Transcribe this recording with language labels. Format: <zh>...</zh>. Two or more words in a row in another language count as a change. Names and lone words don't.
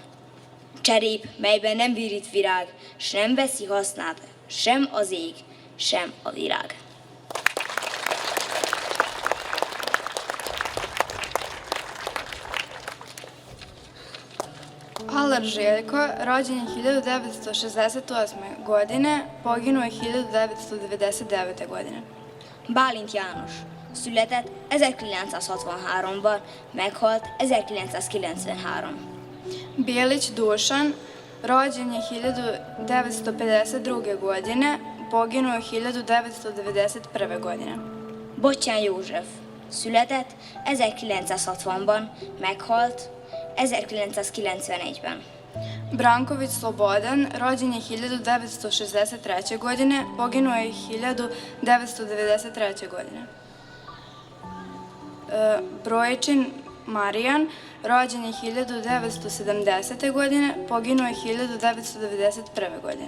<hu>Cserép, melyben nem virít virág, s nem veszi hasznát, sem az ég, sem a világ.</hu> <sr>Alar Željko, rođen je 1968. godine, poginuo je 1999. godine.</sr> <hu>Bálint János született 1963-ban, meghalt 1993.</hu> <sr>Bijelić Dušan, rođen je 1952. godine, poginuo je 1991. godine.</sr> <hu>Bottyán József született 1960-ban, meghalt 1991-ben.</hu> <sr>Branković Slobodan, rođen je 1963. godine, poginuo je 1993. godine. Brojčin Marijan, rođen je 1970. godine, poginuo je 1991. godine.</sr>